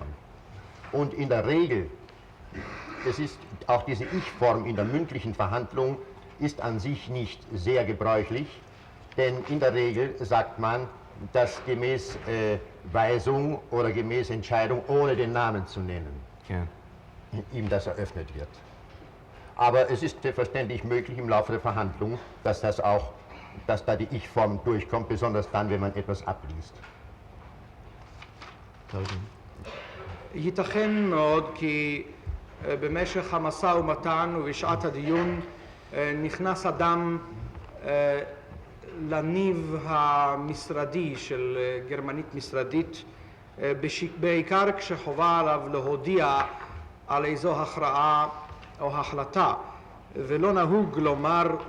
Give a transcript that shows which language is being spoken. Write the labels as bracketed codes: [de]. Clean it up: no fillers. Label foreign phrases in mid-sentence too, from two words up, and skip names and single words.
[de] Und in der Regel, es ist auch diese Ich-Form in der mündlichen Verhandlung ist an sich nicht sehr gebräuchlich, denn in der Regel sagt man, dass gemäß Weisung oder gemäß Entscheidung, ohne den Namen zu nennen, ihm das eröffnet wird. Aber es ist selbstverständlich möglich im Laufe der Verhandlung, dass da die Ich-Form durchkommt, besonders dann, wenn man etwas abliest. [he] ייתכן מאוד כי במשך המשא ומתן ובשעת הדיון נכנס אדם לניב המשרדי של גרמנית משרדית, בעיקר כשחובה עליו להודיע על איזו הכרעה או החלטה, ולא נהוג לומר